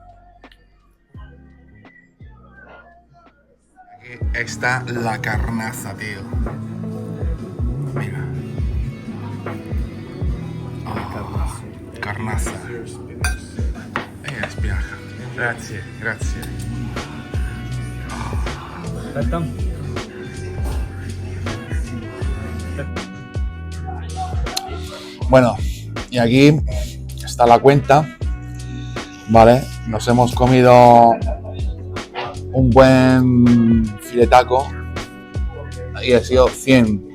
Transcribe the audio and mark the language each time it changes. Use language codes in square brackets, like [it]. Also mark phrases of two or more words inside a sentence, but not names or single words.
[es] Aquí está la carnaza, tío. Mira. Oh, carnaza. Espinaca. [it] Grazie, grazie. Aspetta. [es] Bueno, y aquí está la cuenta, ¿vale? Nos hemos comido un buen filetaco y ha sido 100.